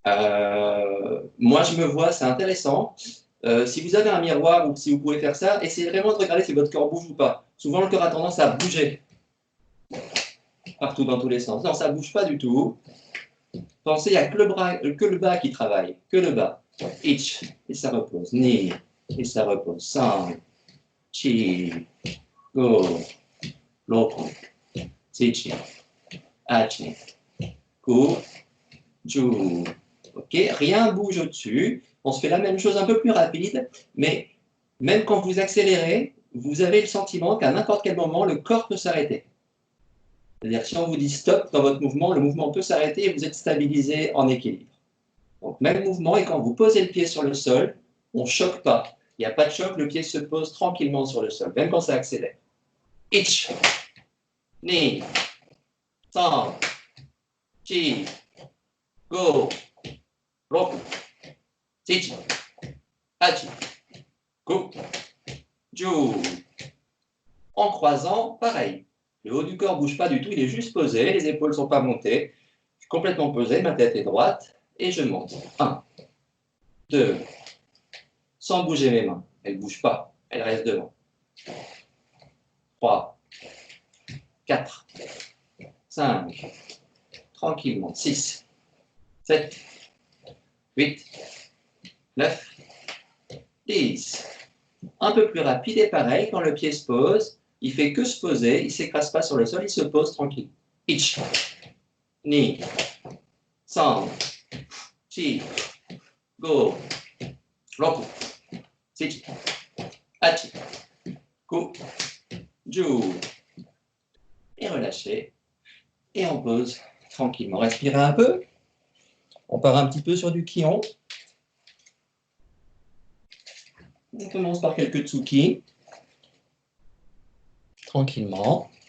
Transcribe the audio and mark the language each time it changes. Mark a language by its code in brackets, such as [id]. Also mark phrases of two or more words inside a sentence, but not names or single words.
[fr] Moi, je me vois, c'est intéressant. Si vous avez un miroir ou si vous pouvez faire ça, essayez vraiment de regarder si votre corps bouge ou pas. Souvent, le corps a tendance à bouger partout dans tous les sens. Non, ça ne bouge pas du tout. Pensez, il n'y a que le bas qui travaille, que le bas. Ich, et ça repose. Ni, et ça repose. [ja] San, chi, go, roku, zichi, achi, ku, ju. [fr] Ok, rien bouge au-dessus. On se fait la même chose un peu plus rapide, mais même quand vous accélérez, vous avez le sentiment qu'à n'importe quel moment, le corps peut s'arrêter. C'est-à-dire que si on vous dit stop dans votre mouvement, le mouvement peut s'arrêter et vous êtes stabilisé en équilibre. Donc, même mouvement, et quand vous posez le pied sur le sol, on ne choque pas. Il n'y a pas de choc, le pied se pose tranquillement sur le sol, même quand ça accélère. [ja] Ich, ni, san, chi, go, roku, zichi, hachi, ku, ju. [fr] En croisant, pareil. Le haut du corps ne bouge pas du tout, il est juste posé, les épaules ne sont pas montées. Je suis complètement posé, ma tête est droite, et je monte. 1, 2, sans bouger mes mains. Elles ne bougent pas, elles restent devant. 3, 4, 5, tranquillement. 6, 7, 8, 9, 10. Un peu plus rapide et pareil, quand le pied se pose, il fait que se poser, il ne s'écrase pas sur le sol, il se pose tranquille. [ja] Ich, ni, san, chi, go, roku, zichi, hachi, ku, ju. [fr] Et relâchez. Et on pose tranquillement. Respirez un peu. On part un petit peu sur du Kion. On commence par quelques Tsuki. Tranquillement.